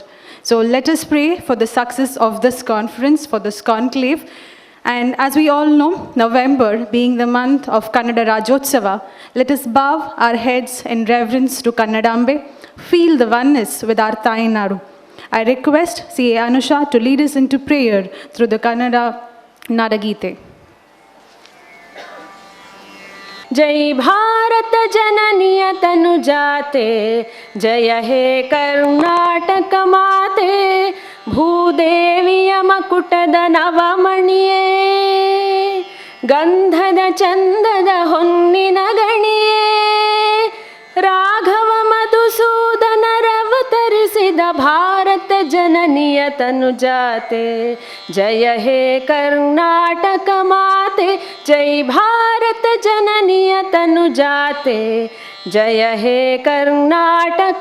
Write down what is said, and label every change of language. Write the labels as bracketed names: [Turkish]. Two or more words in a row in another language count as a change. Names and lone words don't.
[English] So let us pray for the success of this conference, for this conclave. And as we all know, November being the month of Kannada Rajotsava, let us bow our heads in reverence to Kannadambe, feel the oneness with our Tainadu. I request CA Anusha to lead us into prayer through the Kannada Nadagite. [Kannada] ಜಯ ಭಾರತ ಜನನೀಯ ತನು ಜಾತೆ, ಜಯ ಹೇ ಕರ್ನಾಟಕ ಮಾತೆ, ಭೂದೇವಿಯ ಮಕುಟದ ನವಮಣಿಯೇ, ಗಂಧದ ಚಂದದ ಹೊನ್ನಿನ ಗಣಿಯೇ, ರಾಘವ ಮಧುಸೂದನ ರವತರಿಸಿದ ಭಾರತ ಜನನಿಯ ತನು ಜಾತೆ, ಜಯ ಹೇ ಕರ್ನಾಟಕ ಮಾತೆ, ಜೈ ಭಾರತ ಜನನಿಯ ತನು ಜಾತೆ, ಜಯ ಹೇ ಕರ್ನಾಟಕ